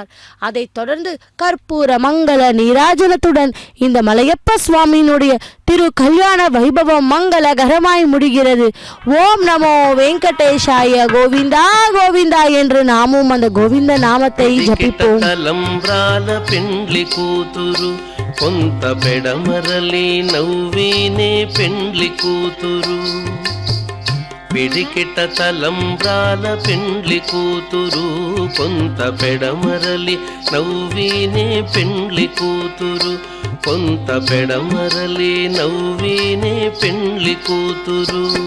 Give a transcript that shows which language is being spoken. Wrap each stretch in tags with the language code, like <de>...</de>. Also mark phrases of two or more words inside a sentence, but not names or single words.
<ta>அதைத் தொடர்ந்து கற்பூர மங்கள நீராஜனத்துடன் இந்த மலையப்ப சுவாமியினுடைய திரு கல்யாண வைபவம் மங்களகரமாய் முடிகிறது.</ta> <sa>ॐ नमो वेङ्कटेशाय</sa> <ta>கோவிந்தா கோவிந்தா என்று நாமும் அந்த கோவிந்த நாமத்தை ஜபிப்போம்.</ta> <te>పెండ్లి కూతురు కొంత పెడమరలి నవ్వినే పెండ్లి కూతురు పిడికిట తలంబ్రాల పెండ్లి కూతురు కొంత పెడమరలి నవ్వినే పెండ్లి కూతురు కొంత పెడమరలి నవ్వినే పెండ్లి కూతురు</te>